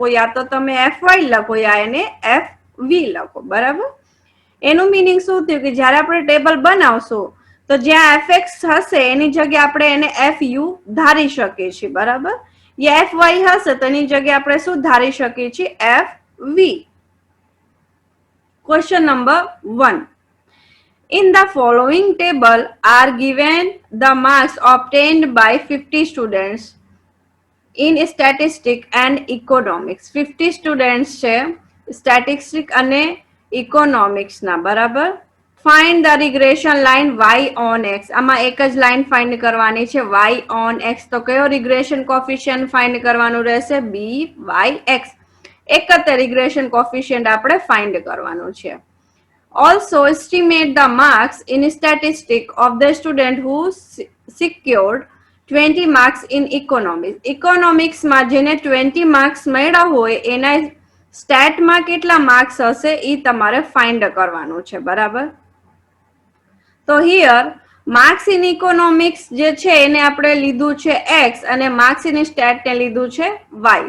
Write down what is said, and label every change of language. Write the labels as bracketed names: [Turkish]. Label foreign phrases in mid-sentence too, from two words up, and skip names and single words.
[Gujarati] યા તો તમે એફ વાય લખો યા એને એફ વી લખો. બરાબર. એનું મિનિંગ શું થયું કે જ્યારે આપણે ટેબલ બનાવશું તો જ્યાં એફએક્સ હશે એની જગ્યાએ આપણે એને એફ યુ ધારી શકીએ છીએ. બરાબર. યા એફ વાય હશે તો એની જગ્યાએ આપણે શું ધારી શકીએ છીએ? એફ વી. [English] Question number 1. In the following table are given the marks obtained by 50 students in statistics and economics. [Gujarati] 50 students છે statistics અને economics ના. બરાબર. [English] Find the regression line y on x. [Gujarati] આમાં એક જ લાઈન ફાઇન્ડ કરવાની છે [English] y on x. [Gujarati] તો કયો [English] regression coefficient [Gujarati] ફાઇન્ડ કરવાનું રહેશે? by(x). એક જ [English] regression coefficient [Gujarati] આપણે ફાઇન્ડ કરવાનું છે. [English] Also estimate the marks in statistics of the student who secured 20 marks in economics. [Gujarati] Economics માં જેને 20 marks મળ્યા હોય એના સ્ટેટ માં કેટલા માર્ક્સ હશે એ તમારે ફાઇન્ડ કરવાનું છે. બરાબર. તો [English] here marks in economics [Gujarati] જે છે એને આપણે લીધું છે એક્સ અને [English] marks in stat [Gujarati] ને લીધું છે વાય.